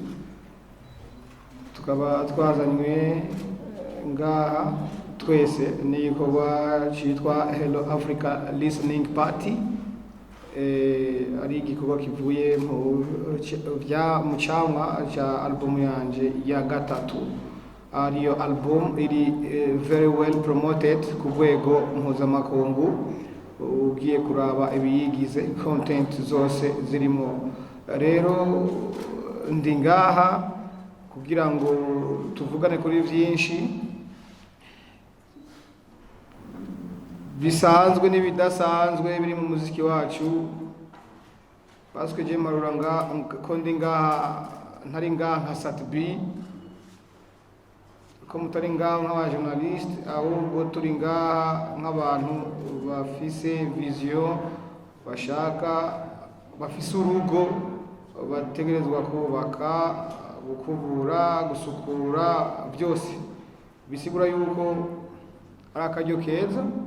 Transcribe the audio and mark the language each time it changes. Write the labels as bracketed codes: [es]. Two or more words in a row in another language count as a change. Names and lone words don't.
[rn] Tukaba twazanywe ngaha twese n'igikorwa cyitwa Hello Africa Listening Party, ari igikorwa kivuye mu cyamwa cya album yanje ya gatatu. Ariyo album iri [en] very well promoted [rn] ku rwego mpuzamakungu. Ugiye kuraba ibiyigize content zose zirimo. Rero ndi ngaha kugira ngo tuvugane kuri byinshi bisanzwe n'ibidasanzwe biri mu muziki wacu. [fr] Parce je [rn] maruranga ko ndi ngaha ntari ngaha nka Satbi, ko mutari ngaha nk'aba journalist, ahubwo turi ngaha nk'abantu bafise vision, bashaka bafise urugo bategerezwa kubaka, gukubura, gusukura, byose bisigura yuko ari akaryo keza